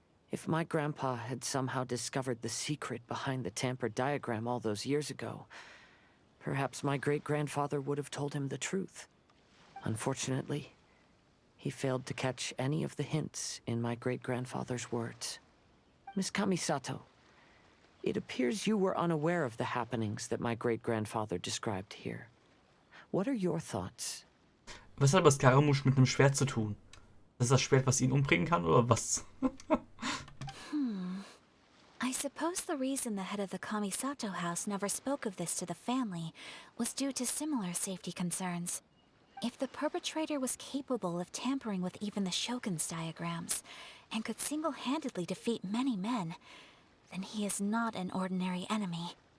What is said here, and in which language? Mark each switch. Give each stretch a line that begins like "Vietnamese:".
English: If my grandpa had somehow discovered the secret behind the tampered diagram all those years ago, perhaps my great-grandfather would have told him the truth. Unfortunately, he failed to catch any of the hints in my great-grandfather's words. Miss Kamisato, it appears you were unaware of the happenings that my great-grandfather described here. What are your thoughts?
German: Was hat aber Scaramouche mit einem Schwert zu tun? Das ist das Schwert, was ihn umbringen kann, oder was?
English: I suppose the reason the head of the Kamisato house never spoke of this to the family was due to similar safety concerns. If the perpetrator was capable of tampering with even the Shogun's diagrams, and could single-handedly defeat many men, then he is not an ordinary enemy.